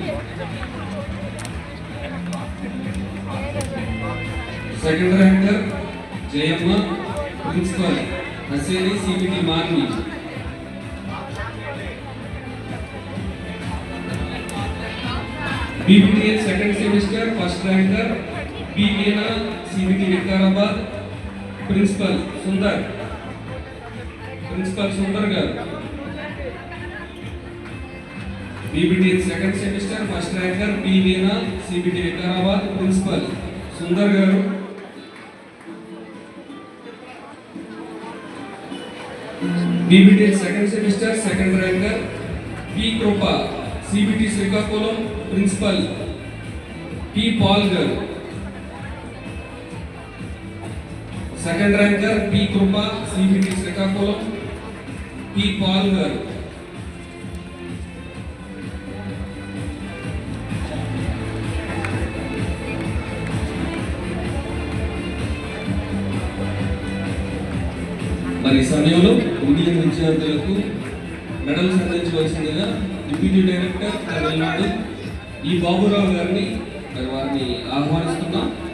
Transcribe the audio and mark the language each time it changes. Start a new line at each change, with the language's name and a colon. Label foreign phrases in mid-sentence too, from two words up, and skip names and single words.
English: Second ranker Jayamma, Principal Hassani, CBT Manvi. BBTH second semester first ranker P. Veena, CBT Vikarabad, Principal Sundar. Principal Sundar garu. BBTH second semester first ranker P. Veena, CBT Vikarabad, Principal Sundar garu. BBTH second semester second ranker P. Krupa, CBT Srikakulam, Principal P. Paul garu. Second ranker P. Krupa, CBT Srikakulam, P. Paul garu.
Telugu: మరి ఈ సమయంలో ఇండియన్ విద్యార్థులకు మెడల్స్ అందించవలసిందిగా
English: deputy director
Telugu: తమిళనాడు ఈ బాబురావు గారిని మరి వారిని ఆహ్వానిస్తున్నాం.